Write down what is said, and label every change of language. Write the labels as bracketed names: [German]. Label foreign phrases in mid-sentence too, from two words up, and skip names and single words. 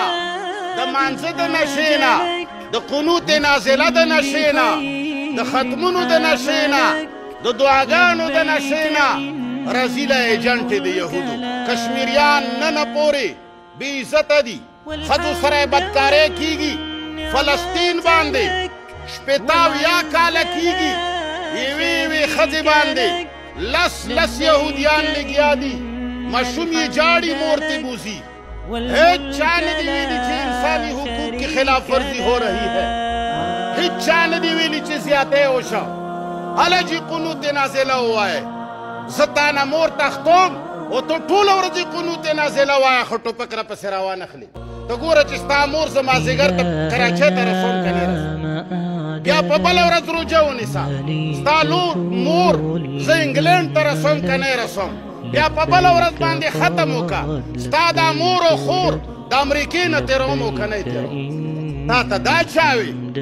[Pashto] د مانځه د نشې نه د قنوت نازله د نشې نه د ختمونو د نشې نه د دعاګانو د نشې نه رزیله ایجنټ د یهودو کشمیریان نن پورې بې عزته دي ښځو سره بدکارۍ کیږي فلسطین باندې شپېته یا کاله کیږي یوې یوې ښځې باندې لس یهودیان لګیا دي ماشوم یې جاړي مور ته بوزي هیچ چا نه دي ویلي چې انساني حقوق [Urdu] کی خلاف ورزی ہو رہی ہے [Pashto] هیچ چا نه دي ویلي چې زیاتی وشه هله چې قنوت نازله ووایه زه تا نه مور تختوم او ته ټوله ورځ قنوت نازله وایه خو ټوپک راپسې راوانه اخلي ته ګوره چې ستا مور زه مازدیګر ته کراچۍ ته رسوم که نه رسم بیا په بله ورځ روژه ونیسه ستا مور زه انګلینډ ته رسوم که نه رسوم بیا په بله ورځ باندې ختم وکړه ستا دا مور او خور د امریکې نه تېروم او که نه یې تېروم تا ته دا چا وي